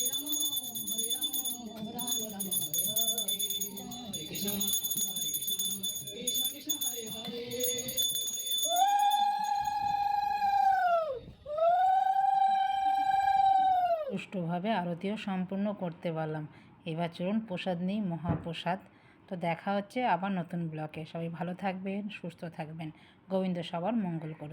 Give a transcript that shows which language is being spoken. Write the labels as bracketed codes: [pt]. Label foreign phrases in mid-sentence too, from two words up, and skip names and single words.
[bn] Rama, Rama Rama, Hare Hare, Hare Krishna, Krishna Krishna, Hare Hare। সুষ্ঠুভাবে আরতিও সম্পূর্ণ করতে পারলাম। এবার চলুন প্রসাদ নিই, মহাপ্রসাদ। তো দেখা হচ্ছে আবার নতুন ব্লকে। সবাই ভালো থাকবেন, সুস্থ থাকবেন, গোবিন্দ সবার মঙ্গল করুক।